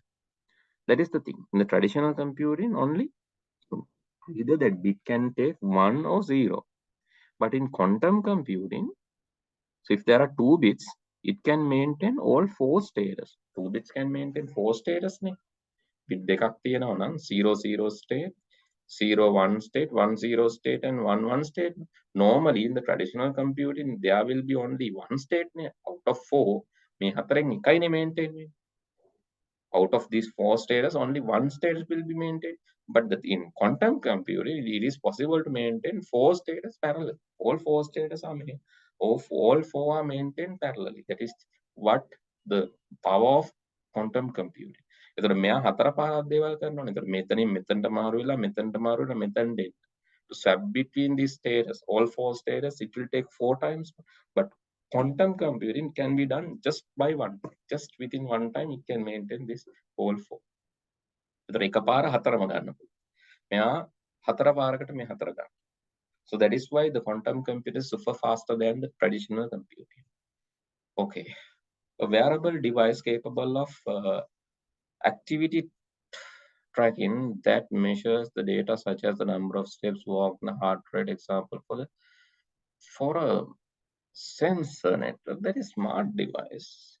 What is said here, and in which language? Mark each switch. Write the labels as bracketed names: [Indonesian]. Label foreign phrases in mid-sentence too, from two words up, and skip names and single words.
[English] That is the thing. In the traditional computing, only either that bit can take 1 or 0. But in quantum computing, so if there are 2 bits, it can maintain all 4 status. 2 bits can maintain 4 status. Bit [Sinhala] දෙකක් තියෙනවා නම් [English] 0 state, 0 1 state, 1 0 state, and 1 1 state. Normally in the traditional computing, there will be only 1 state out of 4. [Sinhala] මේ හතරෙන් එකයිනේ maintain වෙන්නේ. [English] Out of these 4 states, only 1 state will be maintained. But in quantum computing, it is possible to maintain 4 states parallel. All 4 states are maintained. All 4 are maintained parallelly. That is what the power of quantum computing. [Sinhala] එතකොට මෙයා හතර පහක් දේවල් කරනවානේ. එතකොට මෙතනින් මෙතනට මාරු වෙලා මෙතනට මාරු වෙලා මෙතනට එන්න. [English] To swap between these states, all 4 states, it will take 4 times. But quantum computing can be done just by one. Just within one time, it can maintain this whole 4. [Sinhala] එතකොට එකපාර හතරම ගන්න පුළුවන්. මෙයා හතර පාරකට මේ හතර ගන්න. [English] So that is why the quantum computer is super faster than the traditional computing. Okay. A wearable device capable of activity tracking that measures the data such as the number of steps walked, the heart rate, example for the For a sensor network, that is smart device.